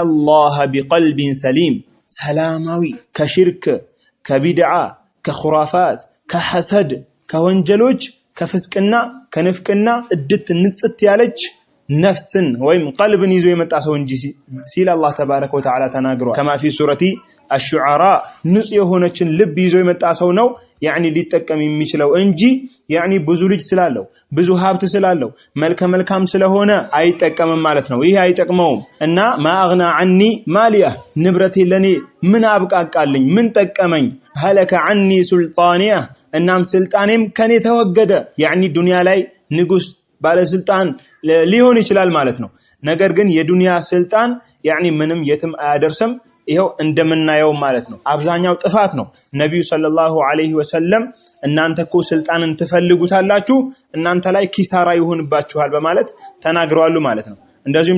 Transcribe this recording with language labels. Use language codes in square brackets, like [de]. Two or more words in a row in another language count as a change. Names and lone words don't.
[ar] الله بقلب سليم [am] ሰላማዊ ከሽርክ ከቢድዓ ከኹራፋት ከሐሰድ ከወንጀሎች ከፍስቅና ከንፍቅና ጽድት ንጽት ያለች ነፍስን ወይም ቀልብን ይዞ የመጣ ሰው እንጂ ሲል አላህ ተባረከ ወተዓላ ተናግሯል [ar] كما في سورة الشعراء [am] ንጹህ የሆነችን ልብ ይዞ የመጣ ሰው ነው ሊጠቀም የሚችለው እንጂ ብዙ ልጅ ስላለው ብዙ ሀብት ስላለው መልካም ስለሆነ አይጠቀምም ማለት ነው ይሄ አይጠቅመውም እና [ar] ما أغنى عني ماليه [am] ንብረቴ ለኔ ምን አብቃቃልኝ ምን ጠቀመኝ [ar] هلك عني سلطانيه [am] እናም ስልጣኔም ከኔ ተወገደ ዱንያ ላይ ንጉስ ባለስልጣን ሊሆን ይችላል ማለት ነው ነገር ግን የዱንያ ስልጣን ምንም የትም አያደርስም ይሄው እንደምናየው ማለት ነው አብዛኛው ጥፋት ነው ነብዩ [ar] صلى الله عليه وسلم [am] እናንተ እኮ ስልጣንን ትፈልጉታላችሁ እናንተ ላይ ኪሳራ ይሆንባችኋል በማለት ተናግረዋል ማለት ነው እንደዚሁም